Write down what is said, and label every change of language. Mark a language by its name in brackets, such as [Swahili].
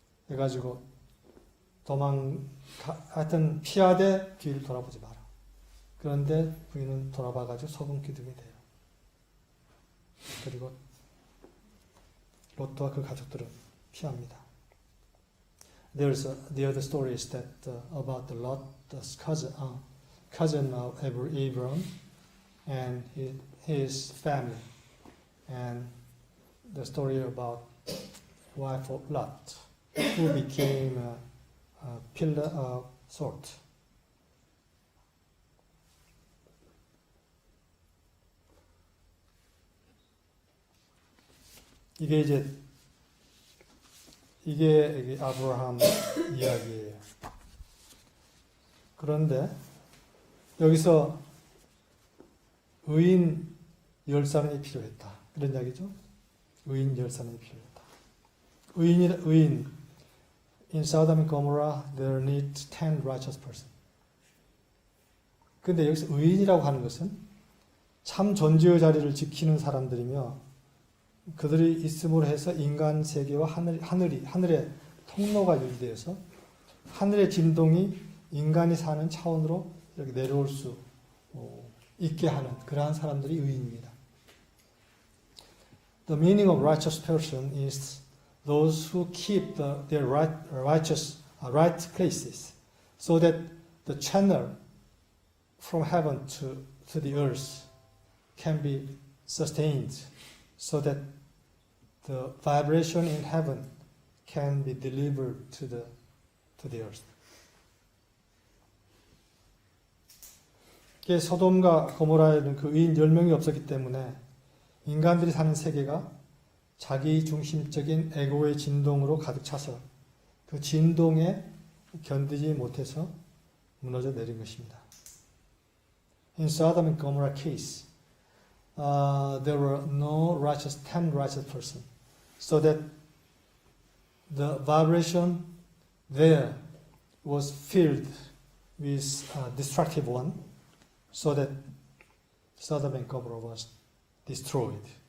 [Korean] 해가지고 하여튼 피하되 뒤를 돌아보지 마라. 그런데 부인은 돌아봐가지고 소금 기둥이 돼요. 그리고 롯과 그 가족들은 피합니다. [English] The other story is that about the Lot, the cousin of Abram and his family, and the story about wife of Lot, who became a pillar of salt. [Korean] 이게 아브라함 이야기예요. 그런데 여기서 의인 10사람이 필요했다. 이런 이야기죠. 의인 10사람이 필요했다. [English] 의인 in Sodom and Gomorrah there need 10 righteous person. [Korean] 근데 여기서 의인이라고 하는 것은 참 존재의 자리를 지키는 사람들이며 그들이 있음으로 해서 인간 세계와 하늘의 통로가 유지되어서 하늘의 진동이 인간이 사는 차원으로 이렇게 내려올 수 있게 하는 그러한 사람들이 의인입니다. [English] The meaning of righteous person is those who keep their right places, so that the channel from heaven to the earth can be sustained, so that the vibration in heaven can be delivered to the earth. [Korean] 소돔과 고모라에는 그 의인 10명이 없었기 때문에 인간들이 사는 세계가 자기 중심적인 에고의 진동으로 가득 차서 그 진동에 견디지 못해서 무너져 내린 것입니다. [English] In Sodom and Gomorrah case, there were no 10 righteous persons, so that the vibration there was filled with destructive one, so that Sodom and Gomorrah was destroyed.